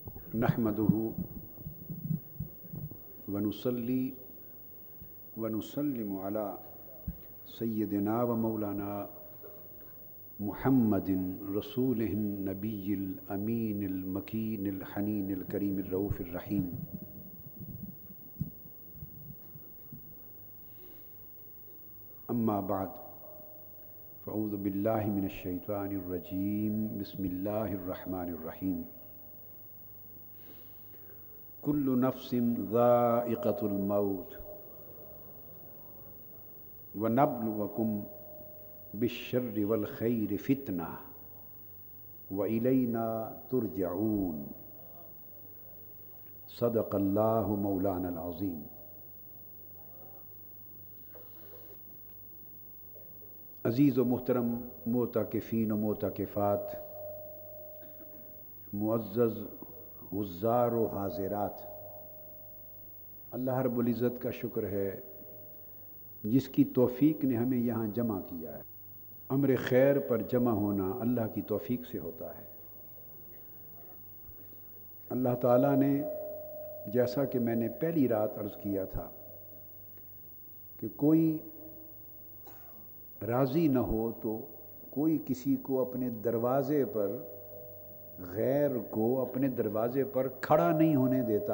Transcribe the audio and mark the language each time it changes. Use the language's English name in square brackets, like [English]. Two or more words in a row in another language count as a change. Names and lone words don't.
[Arabic] نحمده ونصلي ونسلم على سيدنا ومولانا محمد رسوله النبي الأمين المكين الحنين الكريم الرؤوف الرحيم. أما بعد فأعوذ بالله من الشيطان الرجيم. بسم الله الرحمن الرحيم. كل نفس ذائقة الموت ونبلوكم بالشر والخير فتنة وإلينا ترجعون. صدق الله مولانا العظيم. [Urdu] عزیز و محترم معتکفین و معتکفات، معزز حضار و حاضرات, اللہ رب العزت کا شکر ہے جس کی توفیق نے ہمیں یہاں جمع کیا ہے. امر خیر پر جمع ہونا اللہ کی توفیق سے ہوتا ہے. اللہ تعالیٰ نے، جیسا کہ میں نے پہلی رات عرض کیا تھا کہ کوئی راضی نہ ہو تو کوئی کسی کو اپنے دروازے پر، غیر کو اپنے دروازے پر کھڑا نہیں ہونے دیتا.